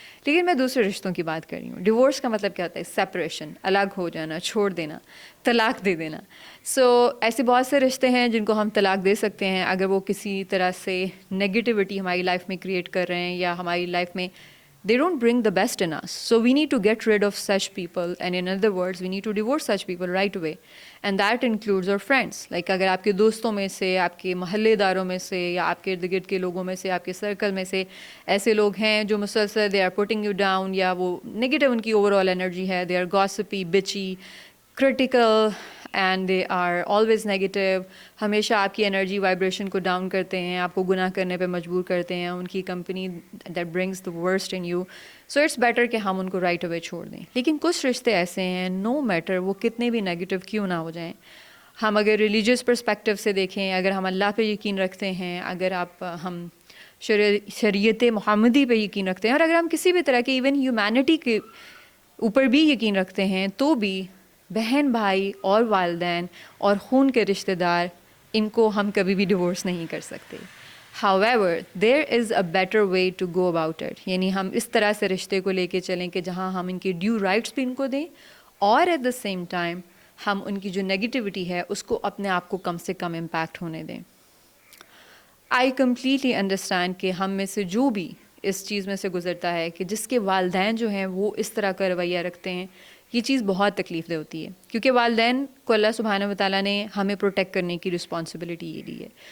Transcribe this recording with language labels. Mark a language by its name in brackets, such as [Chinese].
[Urdu] لیکن میں دوسرے رشتوں کی بات کر رہی ہوں. ڈیورس کا مطلب کیا ہوتا ہے؟ سیپریشن، الگ ہو جانا، چھوڑ دینا، طلاق دے دینا. ایسے بہت سے رشتے ہیں جن کو ہم طلاق دے سکتے ہیں اگر وہ کسی طرح سے نگیٹیوٹی ہماری لائف میں کریٹ کر رہے ہیں یا ہماری لائف میں they don't bring the best in us. [English] So we need to get rid of such people, and in other words we need to divorce such people right away, and that includes our friends. [Urdu] Like اگر آپ کے دوستوں میں سے، آپ کے محلے داروں میں سے یا آپ کے ارد گرد کے لوگوں میں سے، آپ کے سرکل میں سے ایسے لوگ ہیں جو مسلسل they are putting you down، یا وہ نگیٹو ان کی اوور آل انرجی ہے، they are gossipy, bitchy, critical, and they are always negative, ہمیشہ آپ کی انرجی وائبریشن کو ڈاؤن کرتے ہیں، آپ کو گناہ کرنے پہ مجبور کرتے ہیں، ان کی company that brings the worst in you. So it's better کہ ہم ان کو رائٹ اوے چھوڑ دیں. لیکن کچھ رشتے ایسے ہیں، نو میٹر وہ کتنے بھی نیگیٹو کیوں نہ ہو جائیں، ہم اگر ریلیجیس پرسپیکٹیو سے دیکھیں، اگر ہم اللہ پہ یقین رکھتے ہیں، اگر ہم شریعت محمدی پہ یقین رکھتے ہیں، اور اگر ہم کسی بھی طرح کے ایون ہیومینٹی کے اوپر بھی یقین رکھتے ہیں، تو بھی بہن بھائی اور والدین اور خون کے رشتہ دار، ان کو ہم کبھی بھی ڈیورس نہیں کر سکتے. [English] However, there is a better way to go about it. [Urdu] یعنی ہم اس طرح سے رشتے کو لے کے چلیں کہ جہاں ہم ان کے ڈیو رائٹس بھی ان کو دیں، اور ایٹ دا سیم ٹائم ہم ان کی جو نیگیٹیوٹی ہے اس کو اپنے آپ کو کم سے کم امپیکٹ ہونے دیں. آئی کمپلیٹلی انڈرسٹینڈ کہ ہم میں سے جو بھی اس چیز میں سے گزرتا ہے کہ جس کے والدین جو ہیں وہ اس طرح کا رویہ رکھتے ہیں، یہ چیز بہت تکلیف دہ ہوتی ہے، کیونکہ والدین کو اللہ سبحانہ و تعالیٰ نے ہمیں پروٹیکٹ کرنے کی رسپانسبلٹی یہ دی ہے.